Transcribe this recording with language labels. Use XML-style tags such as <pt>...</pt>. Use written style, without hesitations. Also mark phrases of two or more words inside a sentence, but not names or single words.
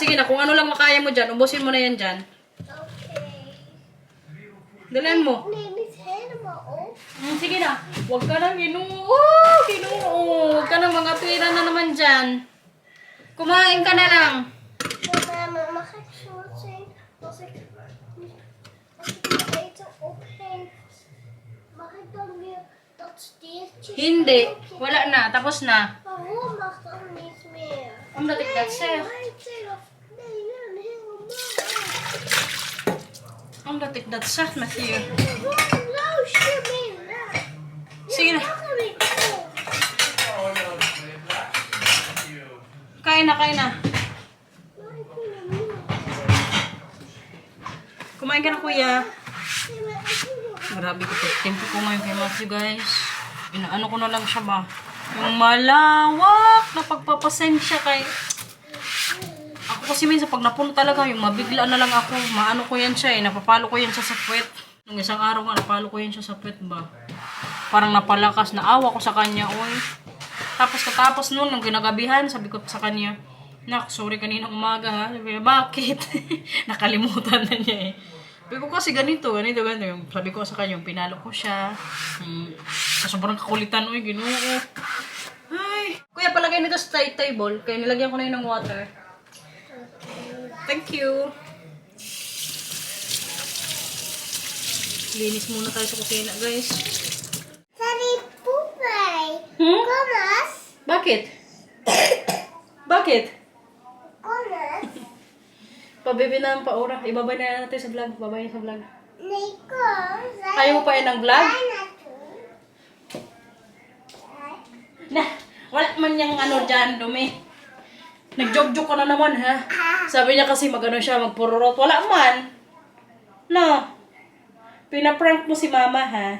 <tl>Kung ano lang makaya mo dyan, ubusin mo na yan dyan. Dalian mo. Sige na. Huwag ka nang Ginoo. Huwag ka nang mga pera na naman dyan. Kumain ka na lang.</tl> <nl>Mama, mag ik zo zien als ik het eten opneem? Mag ik dan weer dat steertje?</nl> <tl>Hindi. Wala na. Tapos na.</tl> <nl>Waarom mag dan niet meer? Omdat ik dat zeg. Nee, helemaal. Omdat ik dat zeg, Matthew. Waarom luister je mee?</nl> <tl>Sige na.</tl> <nl>Mag er niet op.</nl> <tl>Kain na.</tl> <nl>Maar ik wil hem niet.</nl> <tl>Kumain ka na, kuya.</tl> <nl>Nee, maar ik wil hem.</nl> <tl>Grabe ko tempo ko ngayon kay Matthew, guys. Inaano ko na lang siya ba? Yung malawak na pagpapasensya kay... Ako kasi minsan pag napuno talaga, yung mabigla na lang ako. Maano ko yan siya eh. Napapalo ko yan siya sa puwet. Nung isang araw nga, napalo ko yan siya sa puwet ba? Parang napalakas na awa ko sa kanya, oy. Tapos katapos nun, nung ginagabihan, sabi ko sa kanya, Nak, sorry kaninang umaga ha. Sabi niya, bakit? Nakalimutan na niya eh. Sabi ko kasi ganito. Yung, sabi ko sa kanya, yung pinalo ko siya. Sa sobrang kakulitan, oy, Ginoo. Ay. Kuya, palagay nito sa table. Kaya nilagyan ko na yun ng water.</tl> <en>Thank you.</en> <tl>Linis muna tayo sa kusina, guys.</tl> <nl>Sorry, poepij. Hmm? Kom eens.</nl> <tl>Bakit? Bakit?</tl> <nl>Kom eens.</nl> <tl>Pabibi na ang paura. Ibabay na natin sa vlog. Babay na sa vlog.</tl> <nl>Nee, kom.</nl> <tl>Ayaw mo pa yan ng vlog? Na, wala man niyang ano dyan, dumi. Nag-joke-joke ka na naman, ha? Sabi niya kasi magano siya, magpururot. Wala man. No. Pinaprank mo si mama, ha?</tl>